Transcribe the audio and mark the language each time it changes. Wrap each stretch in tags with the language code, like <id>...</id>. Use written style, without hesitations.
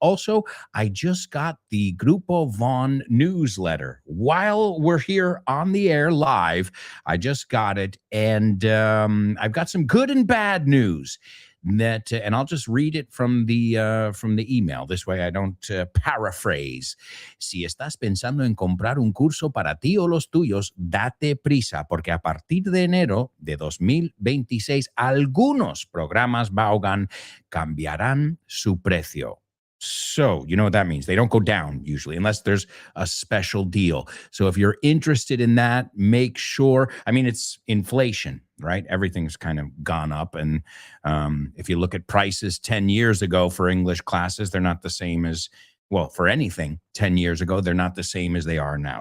<en>Also, I just got the Grupo Von newsletter. While we're here on the air live, I just got it. And I've got some good and bad news. And I'll just read it from the email. This way I don't paraphrase.</en> <es>Si estás pensando en comprar un curso para ti o los tuyos, date prisa, porque a partir de enero de 2026, algunos programas Vaughan cambiarán su precio.</es> <en>So, you know what that means. They don't go down usually unless there's a special deal. So if you're interested in that, make sure, I mean, it's inflation, right? Everything's kind of gone up. And if you look at prices 10 years ago for English classes, they're not the same as, well, for anything 10 years ago, they're not the same as they are now.</en>